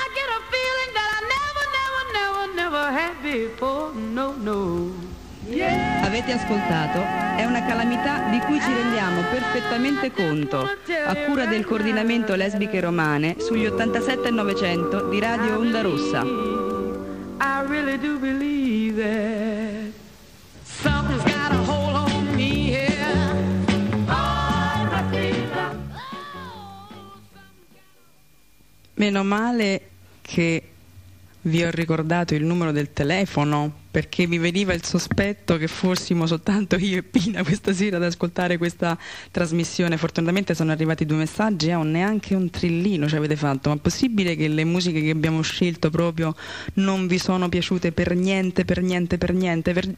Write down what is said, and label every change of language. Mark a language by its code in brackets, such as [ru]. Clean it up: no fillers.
[en] I get a feeling that I never, never, never, never had before, no, no. [it] Yeah. Avete ascoltato? È una calamità di cui ci rendiamo perfettamente conto, a cura del coordinamento lesbiche romane sugli 87 e 900 di Radio Onda Rossa. [en] I really do believe that something's got a hold on me, yeah. Oh, oh, [it] meno male che vi ho ricordato il numero del telefono, perché mi veniva il sospetto che fossimo soltanto io e Pina questa sera ad ascoltare questa trasmissione. Fortunatamente sono arrivati due messaggi e neanche un trillino ci avete fatto. Ma è possibile che le musiche che abbiamo scelto proprio non vi sono piaciute per niente, per niente, per niente?